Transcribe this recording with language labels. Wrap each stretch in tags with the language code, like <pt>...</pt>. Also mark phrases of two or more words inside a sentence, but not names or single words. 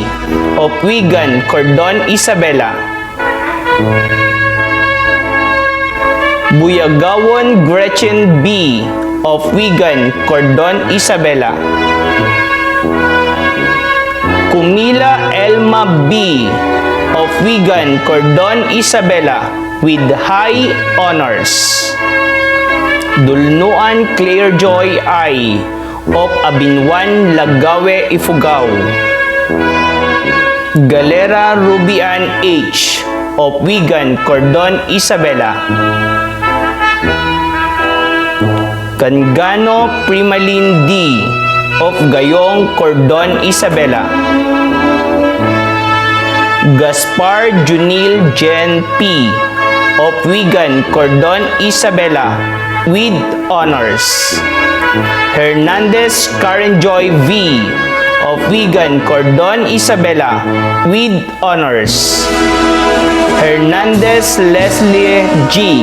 <en>of Wigan, Cordon, Isabela. Buyagawon Gretchen B. of Wigan, Cordon, Isabela. Kumila Elma B. of Wigan, Cordon, Isabela with high honors. Dulnuan Claire Joy I. of Abinwan, Lagawe, Ifugao. Galera Rubian H. of Wigan, Cordon, Isabela. Kangano Primalin D. of Gayong, Cordon, Isabela. Gaspar Junil Jen P. of Wigan, Cordon, Isabela. with honors. Hernandez Karen Joy V. of Wigan, Cordon Isabela with honors. Hernandez Leslie G.</en>